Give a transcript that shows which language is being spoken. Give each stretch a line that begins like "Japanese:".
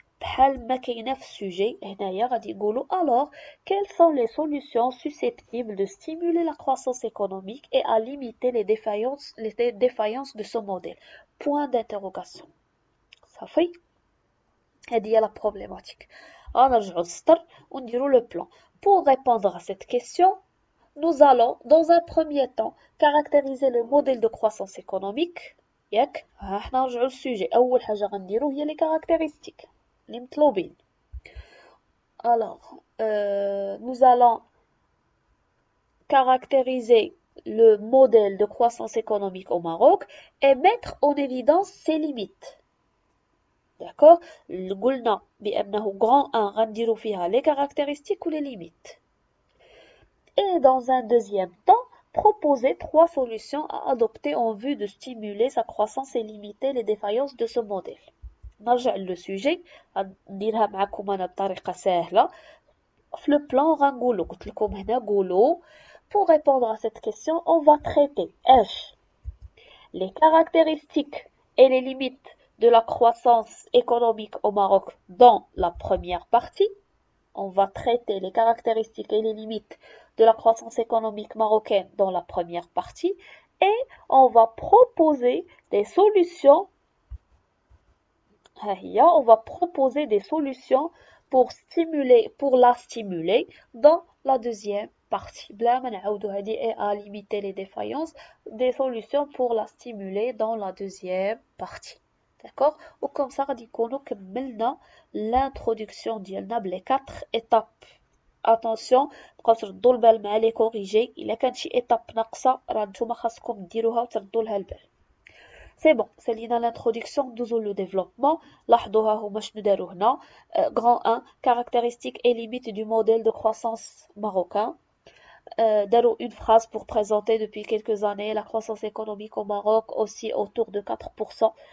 Arabic: بحال ما كاينه في السوجي هنايا غادي نقولوا
French: alors quelles sont les solutions susceptibles de stimuler la croissance économique et à limiter les défaillances de ce modèle. Point d'interrogation.
Arabic: صافي هذه هي
French: la problématique.
Arabic: غنرجعوا للسطر ونديروا
French: le plan. Pour répondre à cette question, nous allons dans un premier temps caractériser le modèle de croissance économique.
Arabic: ياك احنا نرجعوا للسوجي. اول حاجه غنديرو هي لي كاركتيرستيك اللي مطلوبين.
French: alors nous allons caractériser le modèle de croissance économique au Maroc et mettre en évidence ses limites. d'accord.
Arabic: قلنا بانه
French: grand 1
Arabic: غنديرو فيها
French: les caractéristiques ou les limites. Et dans un deuxième temps, proposer 3 solutions à adopter en vue de stimuler sa croissance et limiter les défaillances de ce modèle.
Arabic: نرجع للسوجي نديرها معكم انا بطريقه سهله.
French: في le plan
Arabic: غنقولو قلت لكم هنا قولوا
French: pour répondre à cette question on va traiter les caractéristiques et les limites de la croissance économique au Maroc dans la première partie. On va traiter les caractéristiques et les limites de la croissance économique marocaine dans la première partie et on va proposer des solutions. On va proposer des solutions pour la stimuler dans la deuxième partie.
Arabic: بلا ما نعاودو هادي
French: et à limiter les défaillances, des solutions pour la stimuler dans la deuxième partie. D'accord? Ou comme ça
Arabic: غادي نكونو كملنا l'introduction ديالنا بلي
French: 4 étapes. Attention,
Arabic: بقاو تردوا البال مع لي كوريجي، الا كانت شي ايتاب ناقصه راه نتوما خاصكم ديروها وتردوا لها البال.
French: C'est bon, c'est l'introduction
Arabic: دوزو
French: لو développement.
Arabic: لاحظوها هما شنو داروا هنا.
French: Grand 1, caractéristiques et limites du modèle de croissance marocain. Daro une phrase pour présenter depuis quelques années la croissance économique au Maroc aussi autour de 4%.